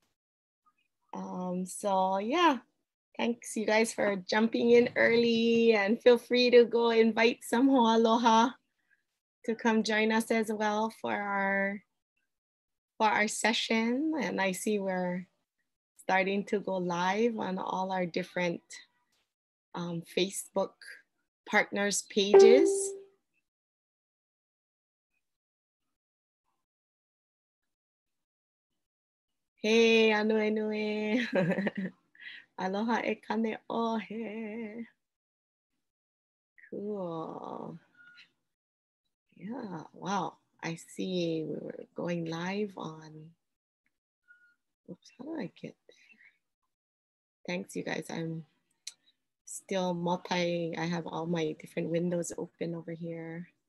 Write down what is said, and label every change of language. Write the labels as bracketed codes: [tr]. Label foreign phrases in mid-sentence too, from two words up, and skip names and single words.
[en] So yeah, thanks you guys for jumping in early, and feel free to go invite some aloha to come join us as well for our session. And I see we're starting to go live on all our different Facebook partners pages. Hey, Ānuenue. [haw] Aloha e kane ohe. [en] Cool. Yeah, wow. I see we were going live on, oops, how do I get there? Thanks, you guys. I'm still I have all my different windows open over here.